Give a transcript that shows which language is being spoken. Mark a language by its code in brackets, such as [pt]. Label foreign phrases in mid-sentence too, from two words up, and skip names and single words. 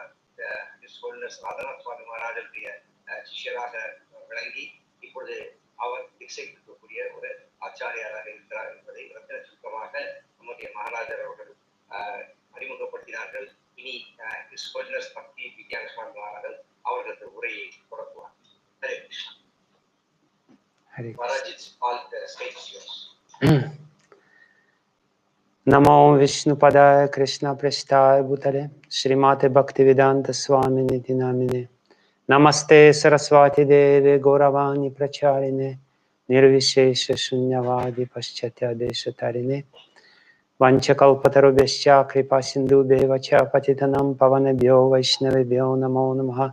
[ta] ராதநாத் சுவாமி மகாராஜருடைய சிஷ்யராக விளங்கி இப்பொழுது அவர் தீட்சை கொடுக்கக்கூடிய ஒரு ஆச்சாரியாராக இருக்கிறார் என்பதை ரத்தின சுருக்கமாக நம்முடைய மகாராஜர் அவர்கள் அறிமுகப்படுத்தினார்கள். இனி பக்தி விஞ்ஞான சுவாமி மகாராஜர் அவர்களது உரையை தொடங்குவார். ஹரே கிருஷ்ணா. மகாராஜ், [en] All the stage is yours. [sa] नमो विष्णु पादाय कृष्ण प्रस्थाय भूतले श्रीमते भक्तिवेदान्त स्वामी निति नामिने नमस्ते सरस्वती देवे गौरवाणी प्रचारिणे निर्विशेष शून्यवादी पाश्चात्य देशतारिणे वाञ्छाकल्पतरुभ्यश्च कृपा सिन्धुभेव च पतितानां पावनेभ्यो वैष्णवेभ्यो नमो नमः.